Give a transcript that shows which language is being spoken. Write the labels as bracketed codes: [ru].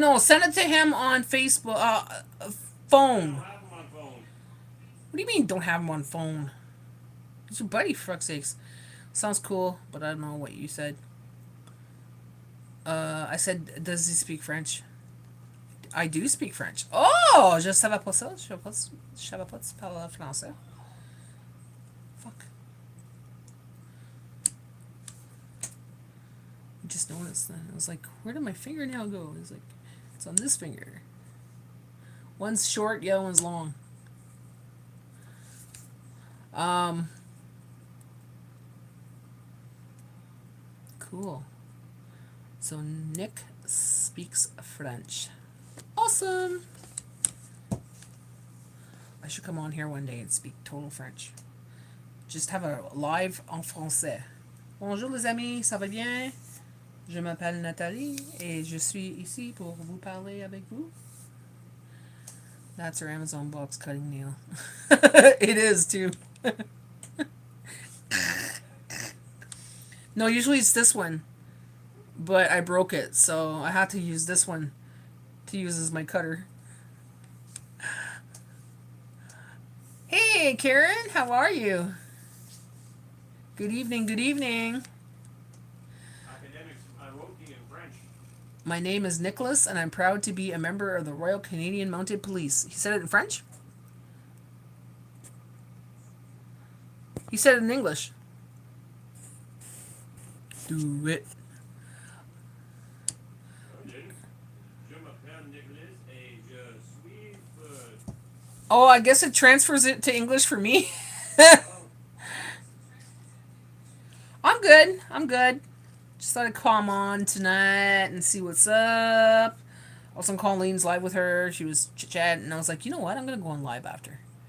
[en] No, send it to him on Facebook. I Phone. don't have them on phone. What do you mean don't have him on phone? It's your buddy, for fuck's sakes. Sounds cool, but I don't know what you said. I said, does he speak French? I do speak French. Oh, [fr] je savais pas ça. Je savais pas tu parles français. [en] Fuck. I just noticed that. I was like, where did my fingernail go? It's like, it's on this finger. One's short, the other one's long. Cool. So Nick speaks French. Awesome. I should come on here one day and speak total French. Just have a live en français. [fr] Bonjour les amis, ça va bien? Je m'appelle Nathalie et je suis ici pour vous parler avec vous. [en] That's her Amazon box cutting nail. It is too. No, usually it's this one. But I broke it, so I had to use this one to use as my cutter. Hey, Karen, how are you? Good evening, good evening. Academics, I wrote you in French. My name is Nicholas, and I'm proud to be a member of the Royal Canadian Mounted Police. He said it in French? He said it in English. Do it. [fr] Je m'appelle Nicolas et je suis Fred. [en] Oh, I guess it transfers it to English for me. I'm good. I'm good. Just thought I'd come on tonight and see what's up. Also, on Colleen's live with her. She was chit-chatting, and I was like, you know what? I'm going to go on live after.